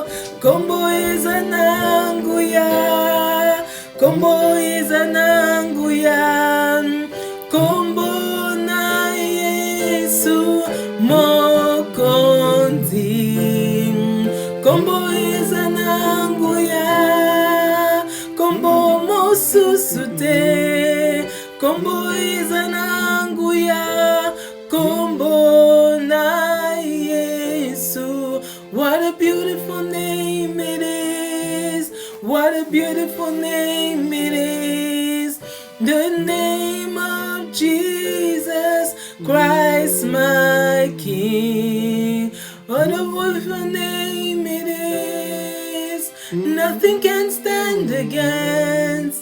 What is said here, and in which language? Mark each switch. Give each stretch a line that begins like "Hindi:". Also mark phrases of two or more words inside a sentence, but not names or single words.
Lingala: Kombo eza na nguya, kombo eza na nguya, kombo na Yesu mokonzi. Kombo eza na nguya, kombo mosusu te, kombo eza na nguya, kombo na Yesu.
English: What a beautiful name it is, what a beautiful name it is, the name of Jesus Christ my King. What a wonderful name it is, nothing can stand against.